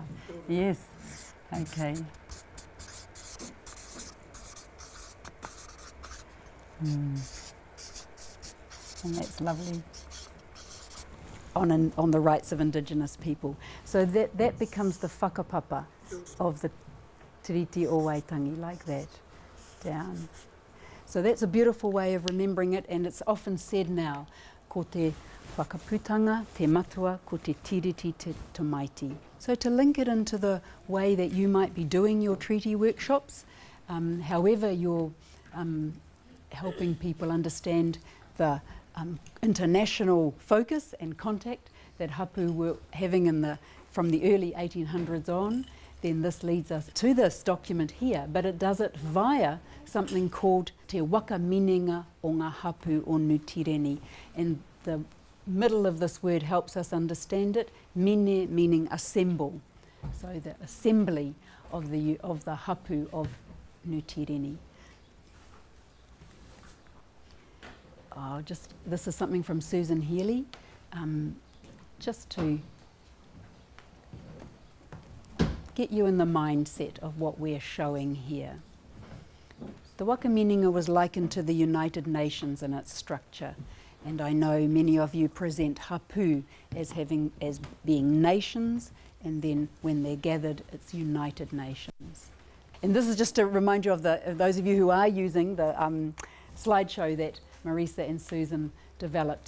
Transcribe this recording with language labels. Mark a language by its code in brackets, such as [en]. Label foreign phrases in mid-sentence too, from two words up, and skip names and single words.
[en] Yes, okay. And that's lovely. On the rights of Indigenous people. So that becomes the whakapapa of the Tiriti o Waitangi, like that, down. So that's a beautiful way of remembering it, and it's often said now, [mi] ko te whakaputanga, te matua, ko te tiriti te tamaiti. [en] So to link it into the way that you might be doing your treaty workshops, however you're helping people understand the international focus and contact that hapu were having from the early 1800s on, then this leads us to this document here, but it does it via something called [mi] te waka minenga o ngā hapu o Nutireni. [en] And the middle of this word helps us understand it. Mine meaning assemble. So the assembly of the hapu of Nutireni. This is something from Susan Healy, just to get you in the mindset of what we're showing here. The [mi] waka minenga [en] was likened to the United Nations in its structure, and I know many of you present hapu as being nations, and then when they're gathered, it's United Nations. And this is just to remind you of those of you who are using the slideshow that Marisa and Susan developed.